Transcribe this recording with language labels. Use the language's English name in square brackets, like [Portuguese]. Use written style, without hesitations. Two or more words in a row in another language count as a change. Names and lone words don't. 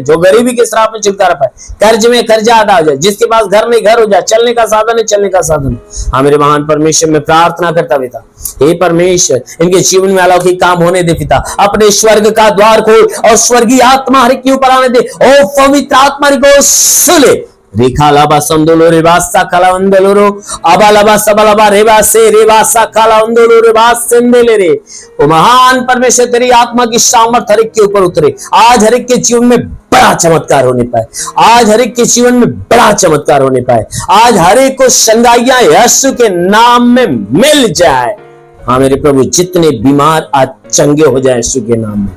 [Hindi] जो गरीबी के श्राप में छुटकारा पाए। कर्ज में कर्जा अदा हो जाए। जिसके पास घर नहीं, घर हो जाए। चलने का साधन है, चलने का साधन। हाँ मेरे महान परमेश्वर, में प्रार्थना करता पिता, हे परमेश्वर, इनके जीवन में अलौकिक काम होने दे पिता। अपने स्वर्ग का द्वार खोल और स्वर्गीय आत्मा हर के ऊपर आने दे। ओ पवित्र आत्मा को सुले, रेखा लाबा संदोलो रेबासा कलावंदलोरो अबा लाबा सबलाबा रेबासे रेबासा कलावंदलो रेबास सेंदेले रे। ओ महान परमेश्वर तेरी आत्मा की सामर्थ हर एक के ऊपर उतरे आज, हर एक के जीवन में बड़ा चमत्कार होने पाए आज, हर एक के जीवन में बड़ा चमत्कार होने पाए आज, हर एक को शंगाइयां यीशु के नाम में मिल जाए। हाँ मेरे प्रभु, जितने बीमार आज चंगे हो जाए यीशु के नाम में।